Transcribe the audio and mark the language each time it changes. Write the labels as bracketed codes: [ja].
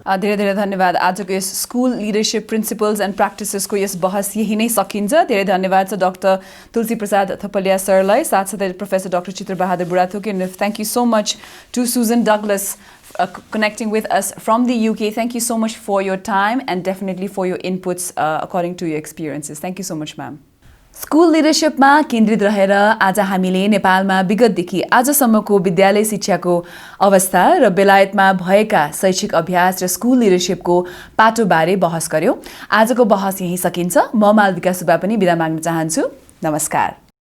[ne] धेरै धेरै धन्यवाद। आजको यस स्कुल लिडरशिप प्रिन्सिपल्स एन्ड प्र्याक्टिसेसको यस बहस यही नै सकिन्छ। धेरै धन्यवाद छ डाक्टर तुलसी प्रसाद थपलिया सरलाई, साथसाथै प्रोफेसर डाक्टर चित्र Bahadur Budhathoki, [en] and thank you so much to Susan Douglas connecting with us from the UK. Thank you so much for your time and definitely for your inputs according to your experiences. Thank you so much, ma'am. [ne] School लिडरशिपमा केन्द्रित रहेर आज हामीले नेपालमा विगतदेखि आजसम्मको विद्यालय शिक्षाको अवस्था र बेलायतमा भएका शैक्षिक अभ्यास र स्कुल लिडरशिपको पाटोबारे बहस गर्यौं। आजको बहस यही सकिन्छ। म मालविका सुब्बा पनि बिदा माग्न चाहन्छु। नमस्कार।